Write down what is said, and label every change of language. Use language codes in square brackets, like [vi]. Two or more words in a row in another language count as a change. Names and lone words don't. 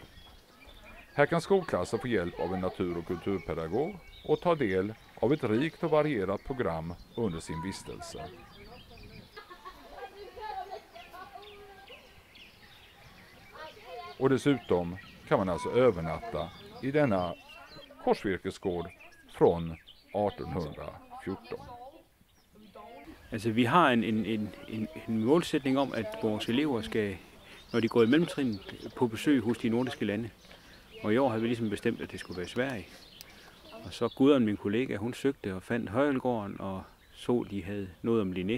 [sv] Här kan skolklasser få hjälp av en natur- och kulturpedagog och ta del av ett rikt och varierat program under sin vistelse. Och dessutom kan man alltså övernatta i denna korsvirkesgård från 1814. [da] Altså vi har en målsætning om, at vores elever skal, når de går i mellemtrin, på besøg hos de nordiske lande. Og i år havde vi ligesom bestemt, at det skulle være Sverige. Og så Gudrun, min kollega, hun søgte og fandt Hørjelgården og så, de havde noget om Linné.